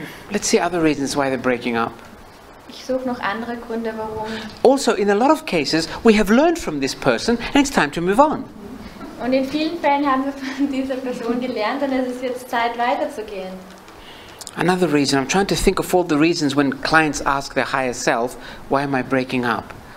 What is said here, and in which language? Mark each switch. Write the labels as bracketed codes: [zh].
[en] Let's see other reasons why they're breaking up. [de] Ich suche noch andere Gründe, warum. [en] Also, in a lot of cases, we have learned from this person and it's time to move on. [de] Und in vielen Fällen haben wir von dieser Person gelernt und es ist jetzt Zeit weiterzugehen. [en] Another reason, I'm trying to think of all the reasons when clients ask their higher self, why am I breaking up?